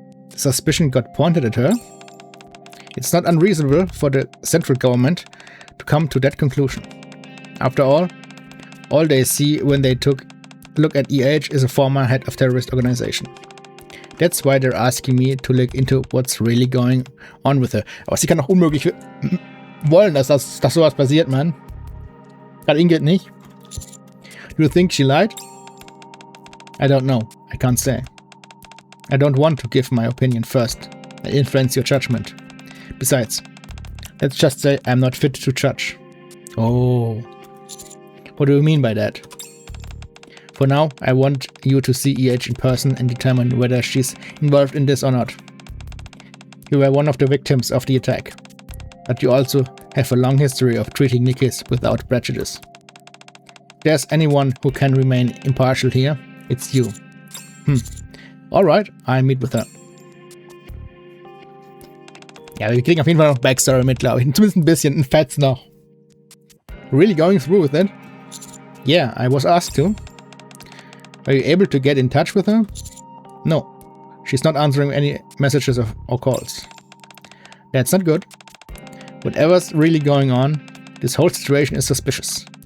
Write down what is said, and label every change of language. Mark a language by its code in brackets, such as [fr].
[en] The suspicion got pointed at her. It's not unreasonable for the central government to come to that conclusion. After all they see when they look at EH is a former head of terrorist organization. That's why they're asking me to look into what's really going on with her. [de] Aber sie kann doch unmöglich wollen, dass sowas passiert, man. Gerade Ingrid nicht. [en] Do you think she lied? I don't know. I can't say. I don't want to give my opinion first and influence your judgment. Besides, let's just say I'm not fit to judge. Oh. What do you mean by that? For now, I want you to see EH in person and determine whether she's involved in this or not. You were one of the victims of the attack, but you also have a long history of treating Nikkes without prejudice. If there's anyone who can remain impartial here, it's you. Alright, I'll meet with her. [de] Ja, wir kriegen auf jeden Fall noch Backstory mit, glaube ich. Zumindest ein bisschen, ein Fetz noch. [en] Really going through with it? Yeah, I was asked to. Are you able to get in touch with her? No. She's not answering any messages or calls. That's not good. Whatever's really going on, this whole situation is suspicious.